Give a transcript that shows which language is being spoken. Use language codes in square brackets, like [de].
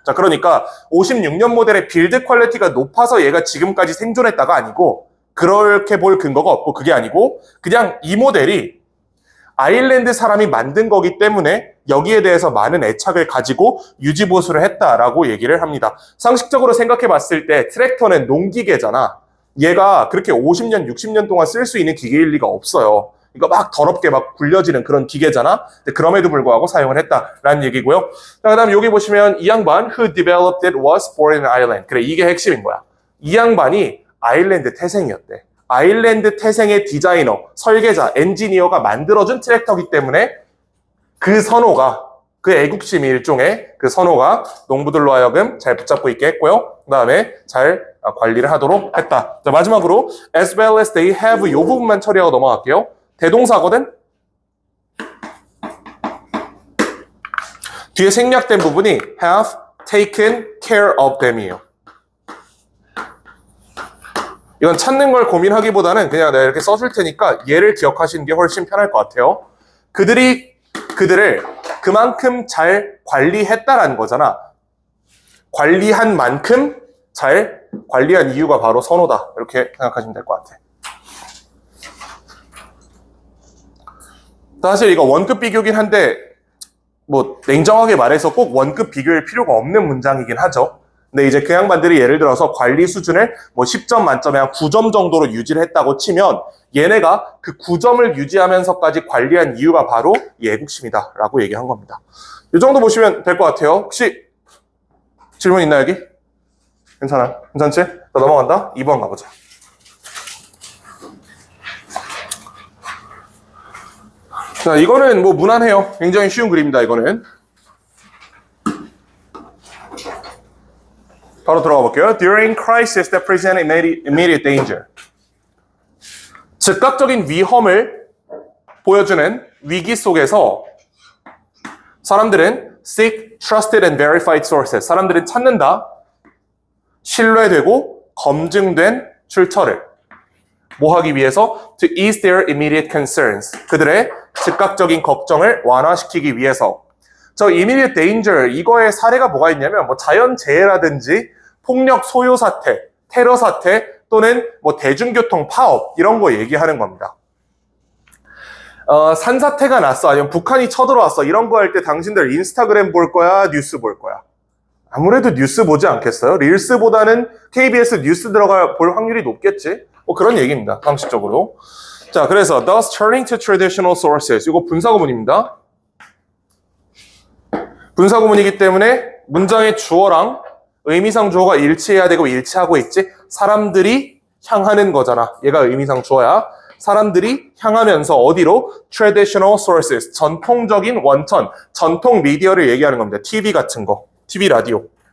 [ko] 자, 그러니까 56년 모델의 빌드 퀄리티가 높아서 얘가 지금까지 생존했다가 아니고 그렇게 볼 근거가 없고 그게 아니고 그냥 이 모델이 아일랜드 사람이 만든 거기 때문에 여기에 대해서 많은 애착을 가지고 유지 보수를 했다라고 얘기를 합니다. 상식적으로 생각해 봤을 때 트랙터는 농기계잖아. 얘가 그렇게 50년, 60년 동안 쓸 수 있는 기계일 리가 없어요. 이거 막 더럽게 막 굴려지는 그런 기계잖아. 그럼에도 불구하고 사용을 했다라는 얘기고요. 자, 그다음 여기 보시면 이 양반 [en] who developed it was born in Ireland. [ko] 그래, 이게 핵심인 거야. 이 양반이 아일랜드 태생이었대. 아일랜드 태생의 디자이너, 설계자, 엔지니어가 만들어준 트랙터기 때문에 그 선호가, 그 애국심이 일종의 그 선호가 농부들로 하여금 잘 붙잡고 있게 했고요. 그 다음에 잘 관리를 하도록 했다. 자, 마지막으로 [en] as well as they have [ko] 이 부분만 처리하고 넘어갈게요. 대동사거든? 뒤에 생략된 부분이 [en] have taken care of them [ko] 이에요. 이건 찾는 걸 고민하기보다는 그냥 내가 이렇게 써줄 테니까 얘를 기억하시는 게 훨씬 편할 것 같아요. 그들을 그만큼 잘 관리했다라는 거잖아. 관리한 만큼 잘 관리한 이유가 바로 선호다. 이렇게 생각하시면 될 것 같아. 사실 이거 원급 비교긴 한데 뭐 냉정하게 말해서 꼭 원급 비교일 필요가 없는 문장이긴 하죠. 근데 이제 그 양반들이 예를 들어서 관리 수준을 뭐 10점 만점에 한 9점 정도로 유지를 했다고 치면 얘네가 그 9점을 유지하면서까지 관리한 이유가 바로 애국심이다 라고 얘기한 겁니다. 이 정도 보시면 될 것 같아요. 혹시 질문 있나 여기? 괜찮아? 괜찮지? 나 넘어간다. 2번 가보자. 자, 이거는 뭐 무난해요. 굉장히 쉬운 그림입니다. 이거는 바로 들어가 볼게요. [en] During crisis that present immediate danger. [ko] 즉각적인 위험을 보여주는 위기 속에서 사람들은 [en] seek trusted and verified sources. [ko] 사람들은 찾는다. 신뢰되고 검증된 출처를 뭐 하기 위해서? [en] To ease their immediate concerns. [ko] 그들의 즉각적인 걱정을 완화시키기 위해서. 저 [en] immediate danger [ko] 이거의 사례가 뭐가 있냐면 뭐 자연재해라든지 폭력 소요 사태, 테러 사태 또는 뭐 대중교통 파업 이런 거 얘기하는 겁니다. 산사태가 났어 아니면 북한이 쳐들어왔어 이런 거 할 때 당신들 인스타그램 볼 거야 뉴스 볼 거야? 아무래도 뉴스 보지 않겠어요? 릴스보다는 KBS 뉴스 들어가 볼 확률이 높겠지? 뭐 그런 얘기입니다. 상식적으로. 자, 그래서 [en] thus turning to traditional sources. [ko] 이거 분사구문입니다. 분사구문이기 때문에 문장의 주어랑 의미상 주어가 일치해야 되고 일치하고 있지. 사람들이 향하는 거잖아. 얘가 의미상 주어야. 사람들이 향하면서 어디로? [en] traditional sources. [ko] 전통적인 원천, 전통 미디어를 얘기하는 겁니다. TV 같은 거. TV, 라디오.